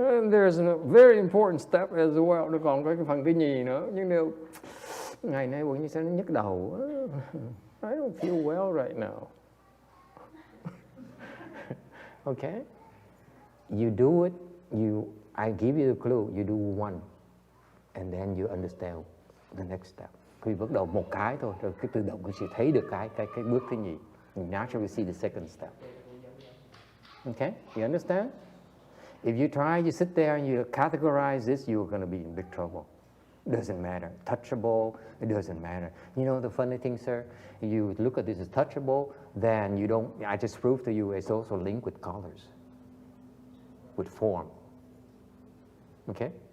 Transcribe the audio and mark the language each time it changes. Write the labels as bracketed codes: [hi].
[en] There's a very important step as well. [vi] Nó còn có cái phần thứ nhì nữa. Nhưng nếu ngày nay bụng như sao nó nhức đầu. [en] I don't feel well right now. Okay? You do it. I give you the clue. You do 1. And then you understand the next step. [vi] Khi bắt đầu một cái thôi, rồi cái tự động quý sẽ thấy được cái bước thứ nhì. [en] You naturally see the second step. Okay? You understand? If you try, you sit there and you categorize this, you're going to be in big trouble. It doesn't matter. Touchable, it doesn't matter. You know the funny thing, sir? You look at this as touchable, then you don't, I just proved to you it's also linked with colors, with form. Okay?